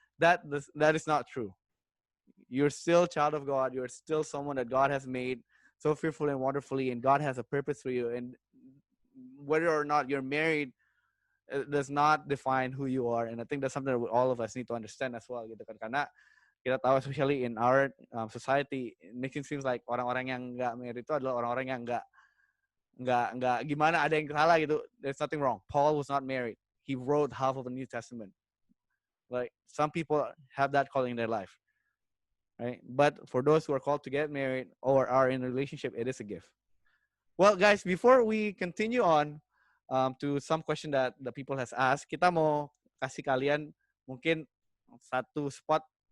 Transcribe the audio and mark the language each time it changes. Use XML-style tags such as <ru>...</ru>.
<en>That is not true. You're still a child of God. You're still someone that God has made so fearfully and wonderfully, and God has a purpose for you. And whether or not you're married, it does not define who you are. And I think that's something that all of us need to understand as well, gitu kan.</en> <id>Karena kita tahu,</id> <en>especially in our society, it makes it seems like</en> <id>orang-orang yang nggak married itu adalah orang-orang yang nggak gimana, ada yang salah gitu.</id> <en>There's nothing wrong. Paul was not married. He wrote half of the New Testament. Like, some people have that calling in their life, right? But for those who are called to get married or are in a relationship, it is a gift. Well, guys, before we continue on to some question that the people has asked,</en> <id>kita mau kasih kalian mungkin satu spot.</id>